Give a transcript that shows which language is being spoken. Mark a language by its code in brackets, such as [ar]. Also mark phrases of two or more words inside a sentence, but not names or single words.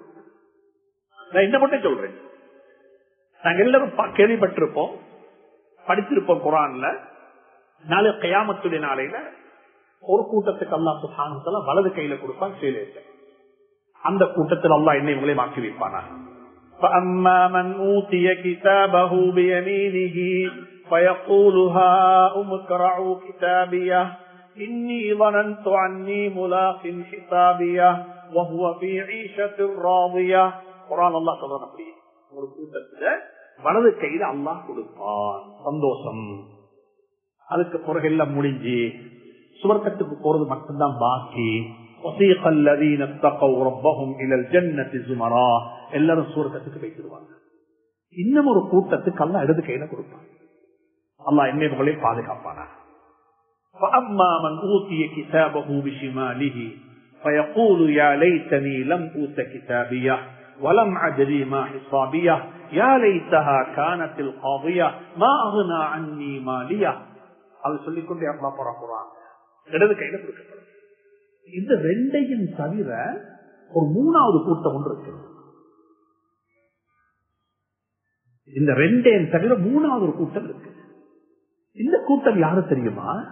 [ta] நான் என்ன மட்டும் சொல்றேன், நாங்க எல்லாரும் கேள்விப்பட்டிருப்போம், படிச்சிருப்போம் குர்ஆன்ல. நாளை கியாமத்துடைய நாளையில ஒரு கூட்டத்துக்கு அல்லாஹ் [ar] سبحانه و تعالى [ta] வலது கையில கொடுப்பான் சேலையை. அந்த கூட்டத்தில் அல்லாஹ் என்னை உங்களை மாற்றி வைப்பானா. [ar] فَأَمَّا مَنْ أُوتِيَ كِتَابَهُ بِيَمِينِهِ فَيَقُولُ هَاؤُمُ اقْرَءُوا كِتَابِيَهْ إِنِّي ظَنَنْتُ أَنِّي مُلَاقٍ حِسَابِيَهْ وَهُوَ فِي عِيشَةٍ رَاضِيَةٍ. [ta] குர்ஆன் அல்லாஹ் சொல்றான், அப்படி ஒரு கூட்டத்துல வலது கையில அல்லாஹ் கொடுப்பான், சந்தோஷம். அதுக்கு பிறகு எல்லாம் முடிஞ்சு சுவர்க்கத்துக்கு போறது மட்டும்தான் பாக்கி. எல்லாரும் சுவர்க்கத்துக்கு வைத்திருவாங்க. இன்னும் ஒரு கூட்டத்துக்கு அல்லாஹ் இடது கையில கொடுப்பான். அல்லாஹ் என்னை உங்களை பாதுகாப்பானா. [ar] فَأَمَّا مَنْ أُوتِيَ كِتَابَهُ بِشِمَالِهِ فَيَقُولُ يَا لَيْتَنِي لَمْ أُوتَ كِتَابِيَهْ وَلَمْ أَدْرِ مَا حِسَابِيَهْ يَا لَيْتَهَا كَانَتِ الْقَاضِيَةَ مَا أَغْنَى عَنِّي مَالِيَهْ. [ta] அது சொல்லிக்கொண்டே அல்லாஹ் போறான். இடது கையில கொடுக்கப்படும். இந்த ரெண்டையும் தவிர ஒரு மூணாவது கூட்டம் ஒன்று இருக்கு. இந்த ரெண்டையும் தவிர மூணாவது ஒரு கூட்டம் இருக்கு. இந்த கூட்டம் யாரு தெரியுமா?